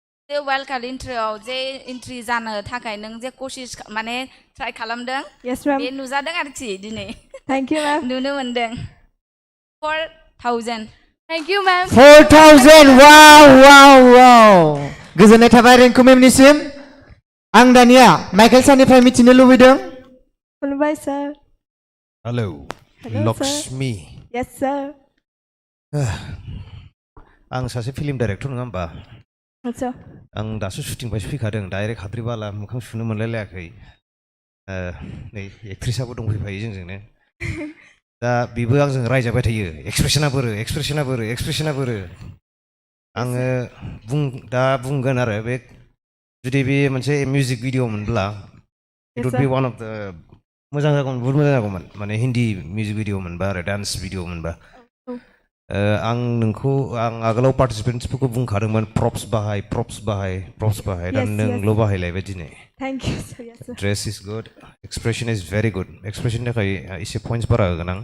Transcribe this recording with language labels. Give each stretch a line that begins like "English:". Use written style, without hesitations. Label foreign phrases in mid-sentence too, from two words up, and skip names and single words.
Bodo: बे
English: wild card
Bodo: इन्ट्रियाव जे एन्ट्रि जानो थाखाय नों जे कशिस माने ट्राइ खालामदों
English: Yes, ma'am.
Bodo: बे नुजादों आरोखि दिनै
English: Thank you, ma'am.
Bodo: नुनो मोनदों 4,000
English: Thank you, ma'am.
Bodo: 4,000 wow गोजोननाय थाबाय रिंकु मेमनिसिम आं दानिया माइकेल सारनिफ्राय मिथिनो लुबैदों खुलुमबाय sir.
English: हेलौ Hello, sir. लक्ष्मी Yes, sir.
Bodo: आं सासे
English: film director
Bodo: नङा होमबा
English: What's up?
Bodo: आं दासो शुटिंनिफ्रायसो फैखादों डाइरेक्ट हाद्रिबाला मोखां सुनो मोनलायलायाखै नै एक्ट्रिसाबो दंफैफायो जोंजोंनो दा बेबो आंजों रायजाबाय थायो एक्सप्रेसना बोरो आङो दा बुंगोन आरो बे जुदि बे मोनसे मिउजिक भिडिअ मोनब्ला
English: it would be one of the
Bodo: मोजां जागौमोन बहुद मोजां जागौमोन माने
English: Hindi music video
Bodo: मोनबा आरो
English: dance video
Bodo: मोनबा आं नोंखौ आं आगोलाव पार्टिसिपेन्ट्सफोरखौ बुंखादोंमोन प्रप्स बाहाय दा नोंल' बाहायलायबाय दिनै
English: Thank you, sir. Yes, sir. dress is good expression is very good
Bodo: एक्सप्रेसननि थाखाय एसे पइन्ट्स बारा होगोन आं